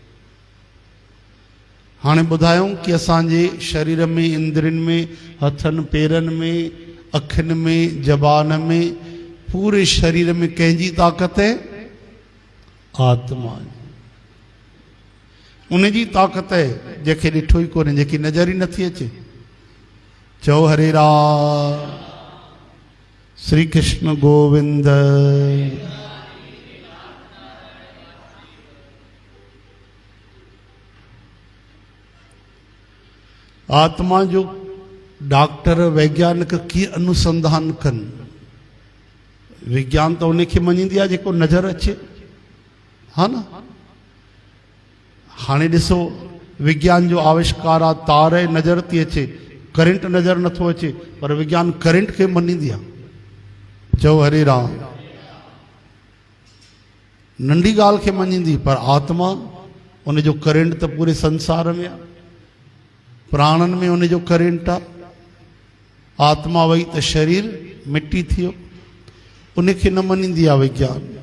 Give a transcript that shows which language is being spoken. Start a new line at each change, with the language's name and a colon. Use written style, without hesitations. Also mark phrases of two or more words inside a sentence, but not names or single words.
Sindhi: हाणे ॿुधायूं कि असांजे शरीर में, इंद्रियुनि में, हथनि पेरनि में, अखियुनि में, ज़बान में, पूरे शरीर में कंहिंजी ताक़त है? आत्मा। उन जी ताक़त है जंहिंखे ॾिठो ई कोन्हे, जेकी नज़र ई नथी अचे। चओ हरे राम। श्री कृष्ण गोविंद। आत्मा जो डॉक्टर वैज्ञानिक कीअं अनुसंधान कनि? विज्ञान तो उनखे मञींदी आहे जेको नज़र अचे, हा न। हाणे ॾिसो, विज्ञान जो आविष्कार आहे, तार नज़र थी अचे, करंट नज़र नथो अचे, पर विज्ञान करंट खे मञींदी आहे। चओ हरे राम। नंढी ॻाल्हि खे मञींदी, पर आत्मा, उन जो करंट त पूरे संसार में आहे, प्राणनि में उन जो करंट आहे। आत्मा वई त शरीर मिटी थियो, उनखे न मञींदी आहे विज्ञान।